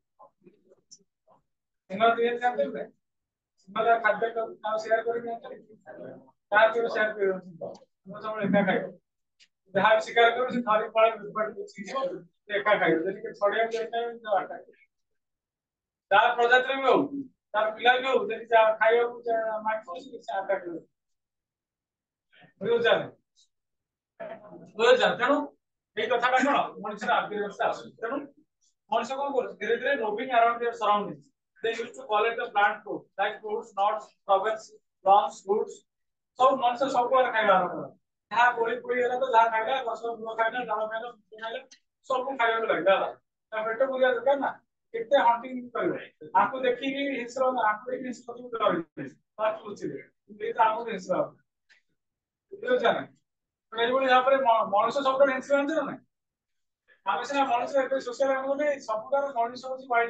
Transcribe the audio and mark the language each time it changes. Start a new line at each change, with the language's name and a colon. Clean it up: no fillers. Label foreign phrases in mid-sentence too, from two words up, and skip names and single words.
Odia: ସିଂହ ଦିଏ ଜାଣିଲେ ସିଂହ ଖାଦ୍ୟ ତାକୁ ସେୟାର କରିକି ତାର କେବେ ସେୟାର କରିବନି ସିଂହ ସବୁବେଳେ ଏକା ଖାଇବ ଯାହା ଶିକାର କରୁ ସେ ଧରି ପଳେଇ ଏକା ଖାଇବ ଯଦି ଛଡେଇବାକୁ ଯାଇଥାଏ ତା ପ୍ରଜାତିରେ ବି ହଉ ତାର ପିଲା ବି ହଉ ଯଦି ଖାଇବାକୁ ମାଗିବ ସେ ଆଟାକ କରିବ ବୁଝୁଛ ତେଣୁ ଏଇ କଥାଟା କଣ ମଣିଷର ଆବିର୍ଭାଷା ଆସୁଛି ତେଣୁ ମଣିଷ କଣ କରୁଛି ଧୀରେ ଧୀରେ
English: moving around their surroundings they used to call it the plant food like fruits nuts flowers plants fruits
Odia: ସବୁ ମଣିଷ ସବୁଆଡେ ଖାଇବା ଆରମ୍ଭ କଲା ଯାହା କୋଳି କୋଳି ହେଲା ତ ଯାହା ଖାଇଲା ଗଛ ମୂଳ ଖାଇଲା ଡାଳ ଖାଇଲା ଖାଇଲା ସବୁ ଖାଇବାକୁ ଲାଗିଲା ତା ପେଟ ପୁରିବା ଦରକାର ନା କେତେ ହଣ୍ଟିଂ କରିବ ଆକୁ ଦେଖିକି ହିଂସ୍ର ଆକୁ ଦେଖିକି ହିଂସ୍ର ଡରିବେ ଫାଷ୍ଟ ବୁଝିଲେ ଏଇ ତ ଆମକୁ ହିଂସ୍ର ବୁଝୁଛ ନା ଏଇଭଳି ଭାବରେ ମଣିଷ ସବୁବେଳେ ହିଂସ୍ର ଜାଣିଛ ନା ଆମେ ସିନା ମଣିଷ ଏବେ
English: social animal
Odia: ସବୁଠାରୁ ମଣିଷ ହଉଛି ୱାଇଲ୍ଡ